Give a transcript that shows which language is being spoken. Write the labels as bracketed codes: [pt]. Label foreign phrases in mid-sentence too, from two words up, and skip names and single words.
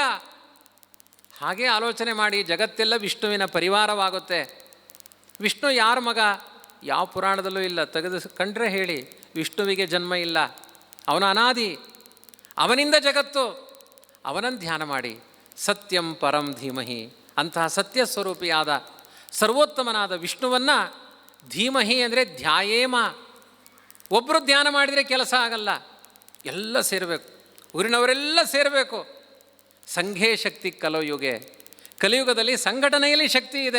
[kn] ಹಾಗೆ ಆಲೋಚನೆ ಮಾಡಿ ಜಗತ್ತೆಲ್ಲ ವಿಷ್ಣುವಿನ ಪರಿವಾರವಾಗುತ್ತೆ. ವಿಷ್ಣು ಯಾರ ಮಗ? ಯಾವ ಪುರಾಣದಲ್ಲೂ ಇಲ್ಲ. ಕಂಡ್ರೆ ಹೇಳಿ. ವಿಷ್ಣುವಿಗೆ ಜನ್ಮ ಇಲ್ಲ, ಅವನ ಅನಾದಿ, ಅವನಿಂದ ಜಗತ್ತು. ಅವನನ್ನು ಧ್ಯಾನ ಮಾಡಿ. [sa] ಸತ್ಯಂ ಪರಂ ಧೀಮಹಿ, [kn] ಅಂತಹ ಸತ್ಯ ಸ್ವರೂಪಿಯಾದ ಸರ್ವೋತ್ತಮನಾದ ವಿಷ್ಣುವನ್ನು ಧೀಮಹಿ ಅಂದರೆ ಧ್ಯಾಯೇಮ. ಒಬ್ಬರು ಧ್ಯಾನ ಮಾಡಿದರೆ ಕೆಲಸ ಆಗಲ್ಲ, ಎಲ್ಲ ಸೇರಬೇಕು, ಊರಿನವರೆಲ್ಲ ಸೇರಬೇಕು. [sa] ಸಂಘೇ ಶಕ್ತಿ ಕಲಯುಗೆ, [kn] ಕಲಿಯುಗದಲ್ಲಿ ಸಂಘಟನೆಯಲ್ಲಿ ಶಕ್ತಿ ಇದೆ.